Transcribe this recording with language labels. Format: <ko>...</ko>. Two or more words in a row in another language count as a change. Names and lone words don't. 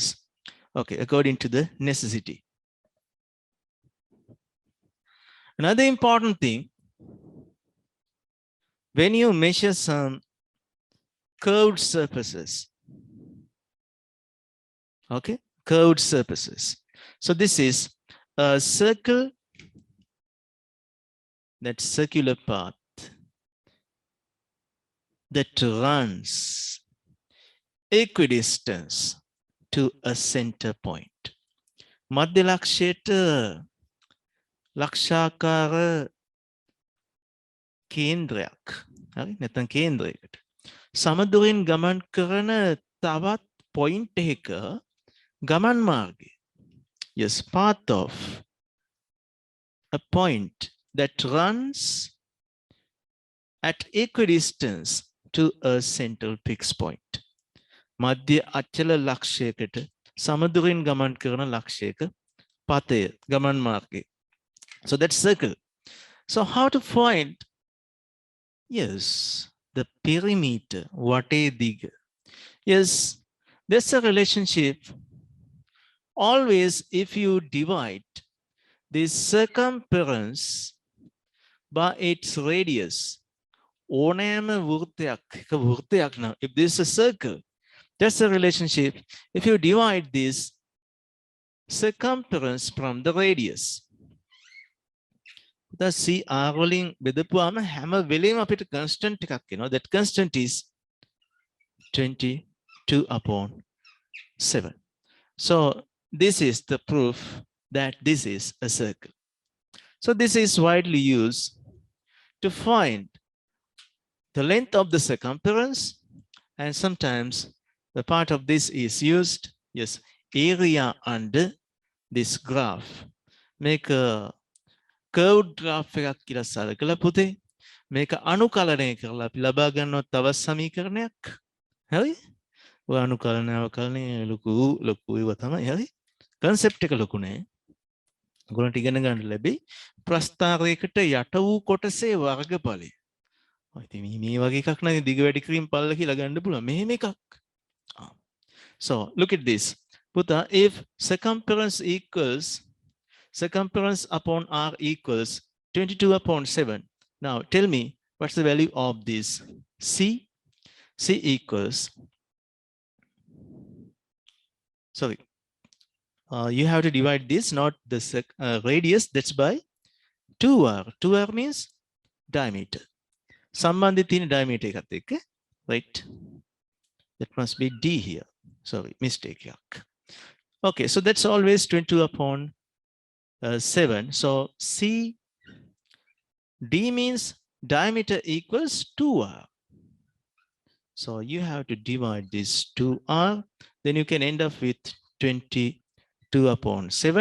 <en>Okay, according to the necessity. Another important thing, when you measure some curved surfaces, okay, curved surfaces. So this is a circle, that circular path that runs equidistance to a center point.</en> <si>මධ්‍ය ලක්ෂයට ලක්ෂාකාර කේන්ද්‍රයක්, හරි නැත්නම් කේන්ද්‍රයකට සමදුරින් ගමන් කරන තවත් පොයින්ට් එකක ගමන් මාර්ගය.</si> <en>Yes, path of a point that runs at equidistance to a central fixed point.</en> <si>මධ්‍ය අචල ලක්ෂයකට සමදුරින් ගමන් කරන ලක්ෂයක පතය ගමන් මාර්ගය.</si> <en>So that's circle. So how to find, yes, the perimeter,</en> <si>වටේ දිග.</si> <en>Yes, there's a relationship. Always if you divide this circumference by its radius,</en> <si>ඕනෑම වෘත්තයක් නම්,</si> <en>if this is a circle, that's a relationship. If you divide this circumference from the radius, the CR</en> <si>වලින් බෙදපුවාම හැම වෙලේම අපිට</si> <en>constant</en> <si>එකක් එනවා.</si> <en>That constant is 22/7. So this is the proof that this is a circle. So this is widely used to find the length of the circumference, and sometimes the part of this is used, yes, area under this graph. Make a curved graph</en> <si>එකක් කියලා සලකලා පුතේ මේක අනුකලනය කරලා අපි ලබා ගන්නවා තවත් සමීකරණයක්. හරි? ඔය අනුකලනය ලොකු ඒවා තමයි. හරි? concept එක ලොකු නෑ. ඔයගොල්ලන්ට ඉගෙන ගන්න ලැබෙයි ප්‍රස්ථාරයකට යට වූ කොටසේ වර්ගඵලය. ඉතින් මේ වගේ එකක් නම් දිග වැඩි කිරීම පල්ල කියලා ගන්න පුළුවන්. මෙහෙම එකක්.</si> <en>So look at this. පුතා, if circumference upon r equals 22/7. Now tell me what's the value of this c? C equals, sorry, you have to divide this, not the radius, that's by 2r. 2r means diameter.</en> <si>සම්බන්ධ තියෙන diameter එකත් එක්ක,</si> <en>right? That must be d here. Sorry, mistake. Okay, so that's always 22/7. So c, d means diameter equals 2r. So you have to divide this 2r, then you can end up with 22 upon 7.</en>